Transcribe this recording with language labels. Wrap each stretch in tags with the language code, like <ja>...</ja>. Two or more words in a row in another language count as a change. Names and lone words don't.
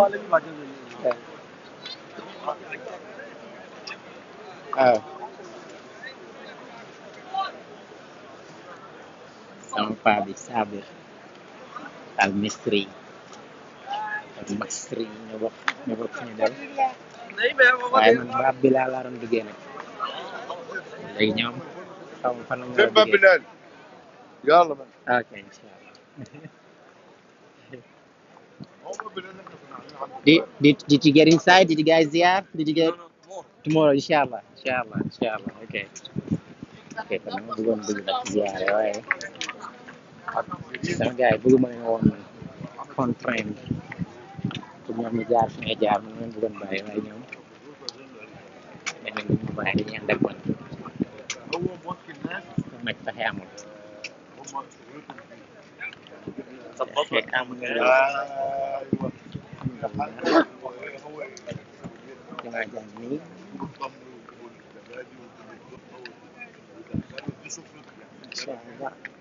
<wo>waaw sama paa bi Sabir al Misri al Masri ñu bokk ñu dem waaye man baab bi laa doon duggee nag léegi ñoom xaw ma fan la ñu war a duggee</wo> <ar>يلا بقى</ar> <en>ok</en> <ar>إن شاء الله</ar> <en>did you get inside? Did you guys ziyar? Did you get tomorrow? Inshallah, okay.</en> <wo>Okay, kon dama bëggoon dugg nag ziyaare waaye sama gars yi bëgguma leen woon</wo> <fr>contrainte pour</fr> <wo>ñoom ñu jaar fi ngay jaar man leen bëggoon bàyyi waaye ñoom dañ leen bëgg ma bàyyi dañuy ànd ak man nag pexe amul pexe amul dangaa jàng nii</wo> <ar>إن شاء الله</ar>